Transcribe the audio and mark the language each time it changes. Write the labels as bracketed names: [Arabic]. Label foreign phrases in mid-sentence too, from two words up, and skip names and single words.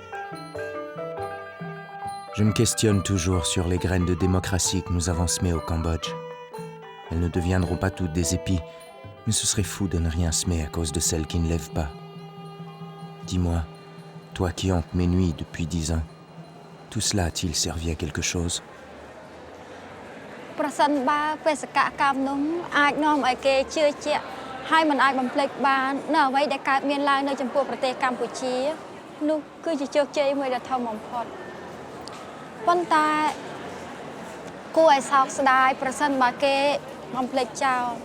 [French] Je me questionne toujours sur les graines de démocratie que nous avons semées au Cambodge. Elles ne deviendront pas toutes des épis, mais ce serait fou de ne rien semer à cause de celles qui ne lèvent pas. Dis-moi, toi qui hantes mes nuits depuis 10 ans, tout cela a-t-il servi à quelque chose? [Khmer] ហើយមិនអាចបំភ្លេចបាននៅអ្វីដែលកើតមានឡើងនៅចំពោះប្រទេសកម្ពុជានោះគឺជាជោគជ័យមួយដ៏ធំបំផុតប៉ុន្តែគួរឲ្យសោកស្ដាយប្រសិនបើគេបំភ្លេចចោល